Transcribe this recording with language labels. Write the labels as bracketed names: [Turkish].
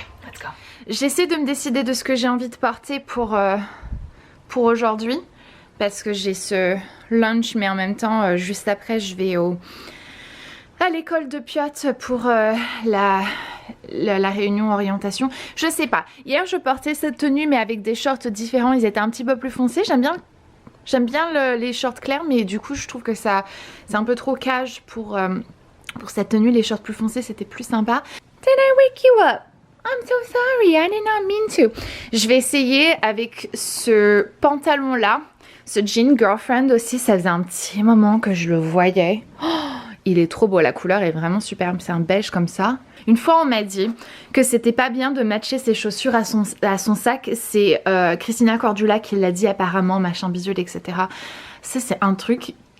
[English] Let's go. [French] J'essaie de me décider de ce que j'ai envie de porter pour aujourd'hui parce que j'ai ce lunch, mais en même temps juste après je vais à l'école de Piot pour la réunion orientation. Je sais pas, hier je portais cette tenue mais avec des shorts différents, ils étaient un petit peu plus foncés. J'aime bien les shorts clairs, mais du coup je trouve que c'est un peu trop cage pour cette tenue. Les shorts plus foncés c'était plus sympa. [English] Did I wake you up? I'm so sorry, I did not mean to. [French] Je vais essayer avec ce pantalon là, ce jean Girlfriend aussi, ça faisait un petit moment que je le voyais. Oh, il est trop beau, la couleur est vraiment superbe, c'est un beige comme ça. Une fois on m'a dit que c'était pas bien de matcher ses chaussures à son sac, c'est Christina Cordula qui l'a dit apparemment, machin bidule, etc. Ça c'est un truc...